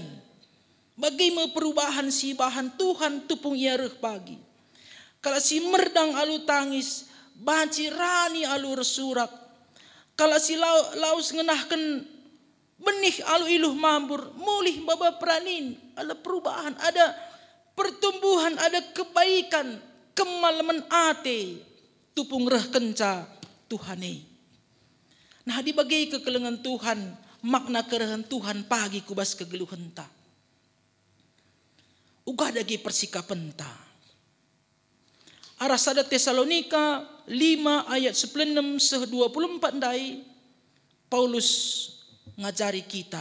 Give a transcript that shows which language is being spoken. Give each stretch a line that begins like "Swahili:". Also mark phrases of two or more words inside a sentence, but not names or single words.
Batak Karo: Bagaimana perubahan si bahan Tuhan tupung ia reh pagi. Kalau si merdang alu tangis baci rani alu resurak. Kalau si laus ngenahkan benih alu iluh mambur. Mulih baba peranin. Ada perubahan. Ada pertumbuhan. Ada kebaikan. Kemalaman ate. Tupung reh kenca Tuhane. Nah dibagi kekelengan Tuhan. Makna kerehan Tuhan pagi kubas kegeluhan ta. Uga dagi persikapan ta. Arah sada Tesalonika 5 ayat 16 seh 24 dai Paulus ngajari kita.